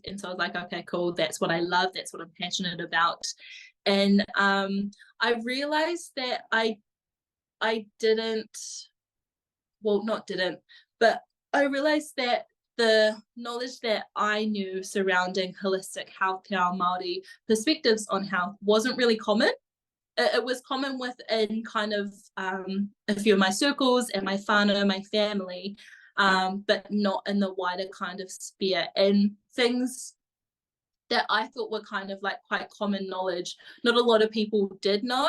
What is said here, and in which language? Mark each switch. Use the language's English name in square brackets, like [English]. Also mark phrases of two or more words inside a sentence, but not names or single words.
[English] And so I was like, okay, cool, that's what I love, that's what I'm passionate about. And I realized that I didn't, well, not didn't, but I realized that the knowledge that I knew surrounding holistic health, [Māori] te ao Māori [English] perspectives on health wasn't really common. It was common within kind of a few of my circles and my whānau, my family, but not in the wider kind of sphere. And things that I thought were kind of like quite common knowledge, not a lot of people did know.